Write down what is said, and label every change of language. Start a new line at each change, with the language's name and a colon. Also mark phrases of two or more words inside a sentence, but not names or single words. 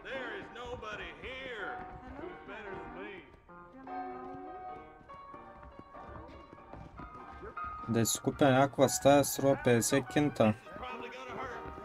English: There is nobody here who's better than me.
Bulgarian: Да си купя някаква стая, струва 50 кинта.
English: Probably gonna hurt.